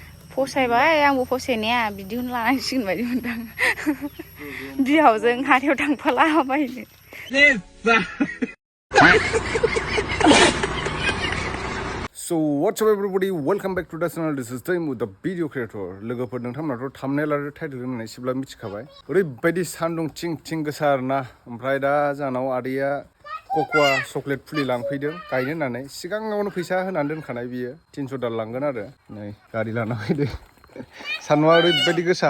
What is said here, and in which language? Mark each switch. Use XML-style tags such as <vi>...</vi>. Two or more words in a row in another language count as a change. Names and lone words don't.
<brx>फसायबाय आंबो फसायनाया बिदिखौनो लानांसिगोन बायदि मोनदां बिहावजों हाथायाव थांफालाबायनो</brx> <en>So what's up everybody, welcome back to the channel. This is time with the video creator.</en> <brx>Lwgwpwr नोंथांमोनाथ' thumbnail आरो title होननानै एसेब्ला मिथिखाबाय। ओरैबायदि सान्दुं थिं थिं गोसा आरोना। ओमफ्राय दा जानाव आदैया कक'आ चकलेट फुलि लांफैदों गायनो होननानै सिगाङावनो फैसा होनानै दोनखानाय बियो 300 दाल लांगोन आरो नै गारि लाना फैदो सान्दुंआ ओरैबायदि गोसा</brx>